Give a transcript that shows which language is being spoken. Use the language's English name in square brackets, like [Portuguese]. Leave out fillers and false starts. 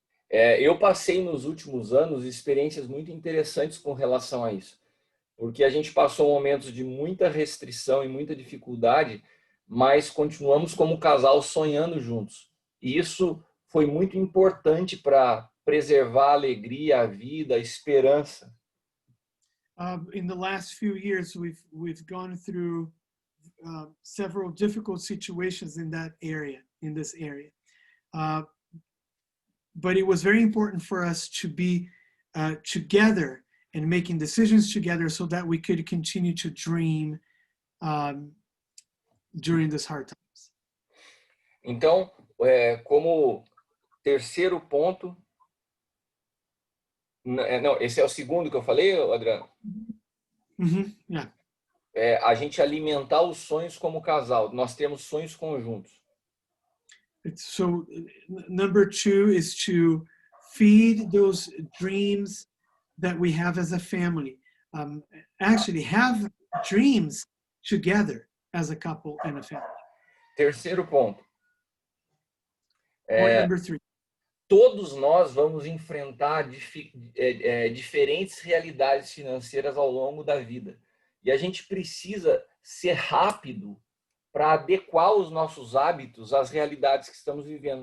[Portuguese] Eu passei nos últimos anos experiências muito interessantes com relação a isso, porque a gente passou momentos de muita restrição e muita dificuldade, mas continuamos como casal sonhando juntos. E isso foi muito importante para preservar a alegria, a vida, a esperança. [English] In the last few years, we've gone through several difficult situations in this area. But it was very important for us to be together and making decisions together so that we could continue to dream during these hard times. [Portuguese] Então, como terceiro ponto, não, esse é o segundo que eu falei, Adriano? [English] Yeah. [Portuguese] A gente alimentar os sonhos como casal. Nós temos sonhos conjuntos. [English] So number 2 is to feed those dreams that we have as a family. Actually have dreams together as a couple and a family. [Portuguese] Terceiro ponto. [English] Point number 3. [Portuguese] Todos nós vamos enfrentar diferentes realidades financeiras ao longo da vida. E a gente precisa ser rápido para adequar os nossos hábitos às realidades que estamos vivendo.